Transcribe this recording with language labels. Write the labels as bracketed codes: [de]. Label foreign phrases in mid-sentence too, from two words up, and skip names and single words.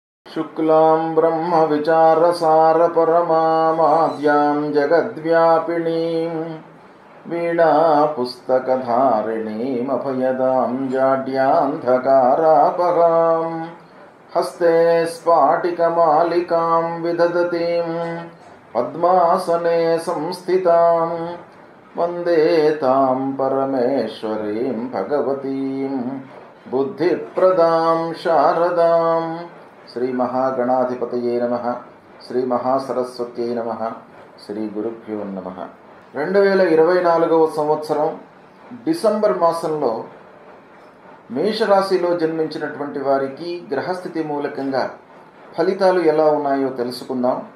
[sa] शुक्लां ब्रह्मविचारसारपरमामाद्यां जगद्व्यापिनीं वीणापुस्तकधारिणीमभयदां जाड्यान्धकारापहां हस्ते स्फाटिकमालिकां विदधतीं पद्मासने संस्थितां वन्दे तां परमेश्वरीं भगवतीं बुद्धिप्रदां शारदां। श्री महागणाधिपतये नमः। శ్రీ మహాసరస్వత్యై నమః। శ్రీ గురుభ్యో నమః। [te] 2024వ సంవత్సరం డిసెంబర్ మాసంలో మేషరాశిలో జన్మించినటువంటి వారికి గ్రహస్థితి మూలకంగా ఫలితాలు ఎలా ఉన్నాయో తెలుసుకుందాం।